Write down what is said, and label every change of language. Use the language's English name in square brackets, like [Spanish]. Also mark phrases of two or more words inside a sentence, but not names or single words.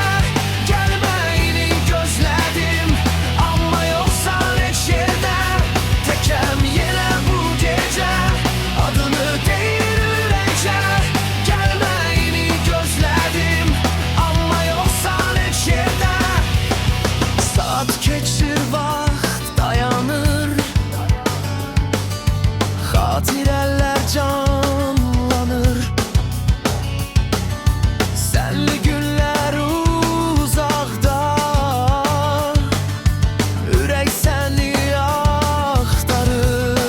[Turkish] Gelmeyini gözledim ama yoksan hiç yerde. Tekem yine bu gece, adını değil ürece. Gelmeyini gözledim ama yoksan hiç yerde. [Azerbaijani] Saat geçir, vaxt dayanır, xatirələr canlanır. Sənli günlər uzaqda, ürək səni axtarır.